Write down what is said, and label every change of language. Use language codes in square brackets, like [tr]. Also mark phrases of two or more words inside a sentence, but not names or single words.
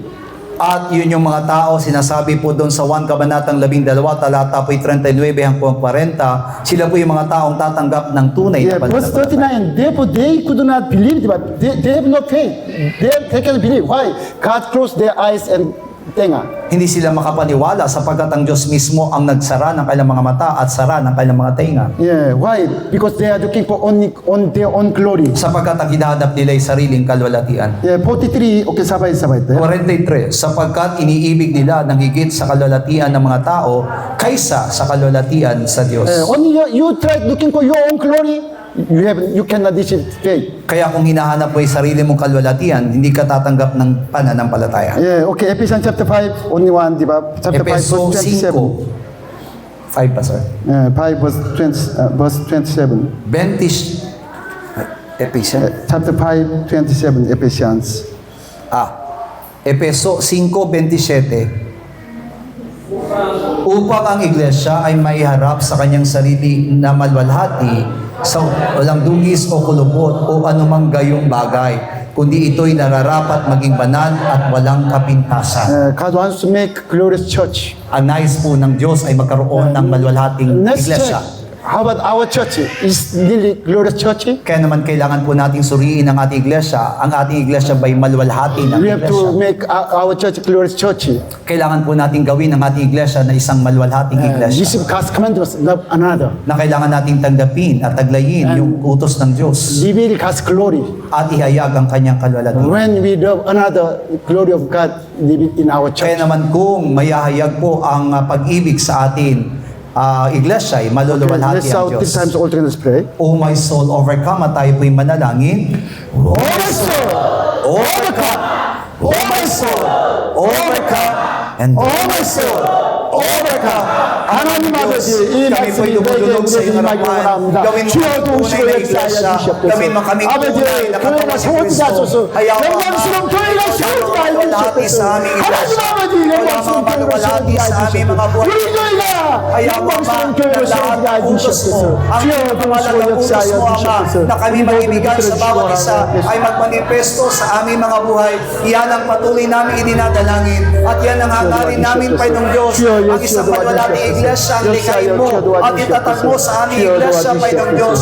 [tl] At yun yung mga tao, sinasabi po doon sa 1 Kabanatang 12, talata po'y 39 hanggang 40, sila po yung mga taong tatanggap ng tunay na [en] Yeah, verse [tl] pananampalataya. [en] 39, therefore they could not believe, but they have no faith. They can believe. Why? God closed their eyes and tenga. [tl] Hindi sila makapaniwala sapagkat ang Diyos mismo ang nagsara ng kanilang mga mata at sara ng kanilang mga tenga. [en] Yeah, why? Because they are looking for only on their own glory. [tl] Sapagkat ang hinahanap nila ay sariling kalwalhatian. [en] Yeah, 43, okay, [tl] sabay-sabay tayo. 43, sapagkat iniibig nila ng higit sa kalwalhatian ng mga tao kaysa sa kalwalhatian sa Diyos. [en] Only you try looking for your own glory, you cannot receive faith. [tl] Kaya kung hinahanap mo ay sarili mong kalwalhatian, hindi ka tatanggap ng pananampalataya. [en] Yeah, okay, Ephesians chapter 5, only one, [tl] di ba? Chapter 5, Epeso [en] verse 27. [tl] 5. 5 pa, sir? [en] 5 verse 27. [tl] 20. Epeso. [en] Chapter 5, 27, Ephesians. [tl] Epeso 5:27. Upang ang iglesia ay maiharap sa kanyang sarili na malwalhati sa walang dugis o kulubot o anumang gayong bagay, kundi ito'y nararapat maging banal at walang kapintasan. [en] God wants to make glorious church. [tl] Ang nais po ng Diyos ay magkaroon ng malwalhating [en] Next [tl] iglesia. [en] church. How about our church? Is really glorious church? [tl] Kaya naman kailangan po nating suriin ang ating iglesia. Ang ating iglesia ba'y malwalhati ng [en] We have to [tl] iglesia? [en] make our church glorious church. [tl] Kailangan po nating gawin ang ating iglesia na isang malwalhating iglesia. [en] Receive God's commandments, love another. [tl] Na kailangan nating tanggapin at taglayin yung utos ng Diyos [en] Reveal God's glory. [tl] at ihayag ang kanyang kalwalhatian. [en] When we love another, glory of God live in our church. [tl] Kaya naman kung mayahayag po ang pag-ibig sa atin, iglesia ay maluluwalhati [en] Let's [tl] ang [en] shout 3 [tl] Diyos. [en] times all together, let's pray. O my soul, overcome [tl] at tayo po'y manalangin. [en] Oh my soul, Overcome! O my soul, overcome! And oh my soul, overcome. [ko] 하나님 아버지, 이 [tl] kami po'y [ko] 말씀이 [tl] lumulunod sa [ko] 우리에게 [tl] iyong [ko] 임하기 [tl] harapan. [ko] 원합니다. [tl] Gawin mo [ko] 주여 [tl] kami tunay [ko] 도우시고 [tl] na [ko] 역사하여 [tl] iglesia. [ko] 주시옵소서. [tl] Gawin mo kami [ko] 아버지, [tl] tunay na [ko] 교회가 [tl] katawan si [ko] 세워지게 [tl] Kristo. [ko] 하소서. [tl] Hayaan mo [ko] 영광스러운 교회가 세워지게 하여 [tl] malwalhati sa [ko] 주시옵소서. [tl] aming [ko] 하나님 [tl] iglesia. [ko] 아버지, [tl] Wala [ko] 영광스러운 [tl] mga [ko] 교회가 [tl] malwalhati [ko] 세워지게 [tl] sa [ko] 하여 [tl] aming mga [ko] 주시옵소서. [tl] buhay. [ko] 우리 교회가 [tl] Hayaan mo [ko] 영광스러운 [tl] ba [ko] 교회가 [tl] na lahat [ko] 세워지게 하여 [tl] utos mo, [ko] 주시옵소서. [tl] ang [ko] 주여 도우시고 [tl] malalang utos [ko] 역사하여 [tl] mo, Ama, [ko] 주시옵소서. [tl] na kami mag-ibigan sa bawat isa ay magmanifesto sa aming mga buhay. Iyan ang patuloy namin idinadalangin at yan ang hangarin namin, Panginoong Diyos, ang isang malwalhating iglesia ang likayin mo at itatag mo sa aming iglesia, Panginoong Diyos.